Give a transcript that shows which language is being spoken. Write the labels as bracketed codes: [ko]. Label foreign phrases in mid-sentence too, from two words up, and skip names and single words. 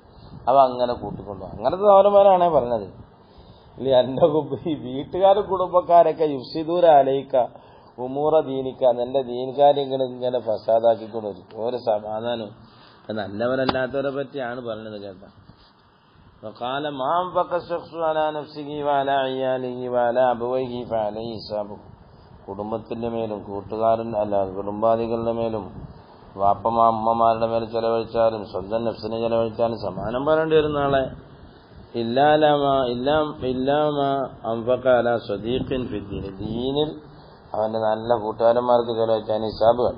[ml] അപ്പോൾ അങ്ങനെ കൂട്ടിക്കൊണ്ടുപോകും. അങ്ങനത്തെ സഹോദരന്മാരാണേ പറഞ്ഞത്. ഇല്ല എൻ്റെ ഈ വീട്ടുകാരും കുടുംബക്കാരൊക്കെ [ar] يفسدون عليك أمور دينك [ml] നിന്റെ ദീൻകാര്യങ്ങൾ ഇങ്ങനെ ഫസാദാക്കിക്കൊണ്ടിരിക്കും. ഒരു സമാധാനം നല്ലവരല്ലാത്തവരെ പറ്റിയാണ് പറഞ്ഞത് കേട്ടോ. [ar] وقال ما أنفق الشخص على نفسه وعلى عياله وعلى أبويه فعليه حسابه. [ml] കുടുംബത്തിന്റെ മേലും കുടുംബാദികളുടെ മേലും അമ്മമാരുടെ മേൽ ചെലവഴിച്ചാലും സ്വന്തം നഫ്സിനെ ചെലവഴിച്ചാലും സമാനം പറയേണ്ടി വരും നാളെ. ദീനിൽ അവന്റെ നല്ല കൂട്ടുകാരന്മാർക്ക് ചെലവഴിച്ചാൽ ഹിസാബ് വേണ്ട.